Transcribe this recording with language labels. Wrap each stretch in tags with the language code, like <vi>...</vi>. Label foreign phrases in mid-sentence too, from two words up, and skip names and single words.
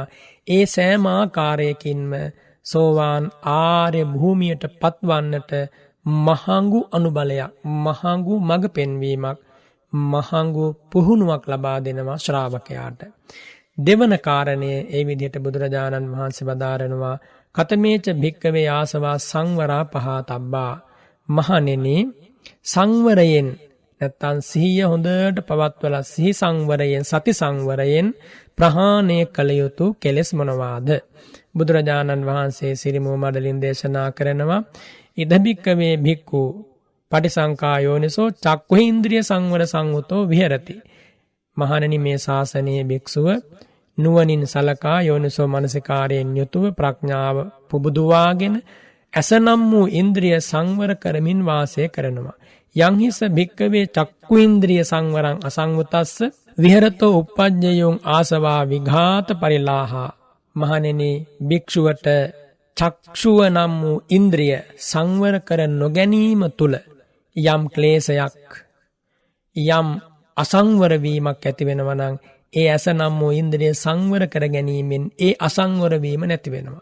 <si>ඒ සෑම ආකාරයකින්ම සෝවාන් ආර්ය භූමියට පත්වන්නට මහඟු අනුබලයක්, මහඟු මඟ පෙන්වීමක්, මහඟු පුහුණුවක් ලබා දෙනවා ශ්‍රාවකයාට. දෙවන කාරණය ඒ විදිහට බුදුරජාණන් වහන්සේ වදාරනවා</si> <pi>කතමේච භික්කවේ ආසවා සංවරා පහතබ්බා.</pi> <si>මහණෙනි සංවරයෙන් නැත්තම් සිහිය හොඳට පවත්වලා සිහි සංවරයෙන් සති සංවරයෙන් ප්‍රහාණය කළ යුතු කෙලෙස් මොනවාද? බුදුරජාණන් වහන්සේ සිරිමුව මඩලින් දේශනා කරනවා</si> <pi>ඉද භික්කවේ භික්ඛු පටිසංකා යෝනිසෝ චක්ඛුඉන්ද්‍රිය සංවර සංවුතෝ විහෙරති.</pi> <si>මහණෙනි මේ ශාසනයේ භික්ෂුව නුවණින් සලකා යෝනිසෝ මනසිකාරයෙන් යුතුව ප්‍රඥාව පුබුදුවාගෙන ඇසනම් වූ ඉන්ද්‍රිය සංවර කරමින් වාසය කරනවා.</si> <pi>යං හිස භික්කවේ චක්ඛුඉන්ද්‍රිය සංවරං අසංවතස්ස විහෙරතෝ uppajjayung ආසවා විඝාත පරිලාහා.</pi> <si>මහණෙනි භික්ෂුවට චක්ෂුව නම් වූ ඉන්ද්‍රිය සංවර කර නොගැනීම තුල යම් ක්ලේශයක් යම් අසංවර වීමක් ඇති වෙනවා නම් ඒ ඇස නම් වූ ඉන්ද්‍රිය සංවර කර ගැනීමෙන් ඒ අසංවර වීම නැති වෙනවා.</si>